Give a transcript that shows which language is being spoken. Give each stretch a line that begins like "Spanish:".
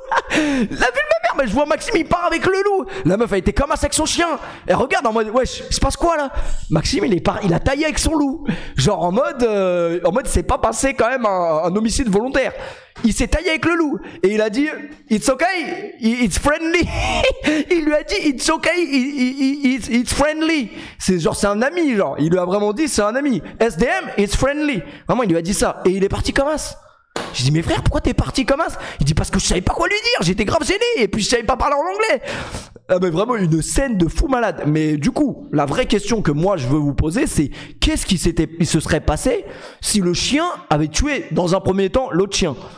French: La vue de ma mère, mais je vois Maxime il part avec le loup. La meuf a été comme avec son chien. Elle regarde en mode wesh, il se passe quoi là? Maxime il a taillé avec son loup. Genre en mode c'est pas passé quand même un homicide volontaire. Il s'est taillé avec le loup et il a dit
English: it's okay, it's friendly.
French: Il lui a dit
English: it's okay, it's friendly.
French: C'est genre c'est un ami genre. Il lui a vraiment dit c'est un ami. SDM,
English: it's friendly.
French: Vraiment il lui a dit ça et il est parti comme as. J'ai dit mais frère pourquoi t'es parti comme as? Il dit parce que je savais pas quoi lui dire. J'étais grave gêné et puis je savais pas parler en anglais. Ah mais vraiment une scène de fou malade. Mais du coup la vraie question que moi je veux vous poser c'est qu'est-ce qui se serait passé si le chien avait tué dans un premier temps l'autre chien?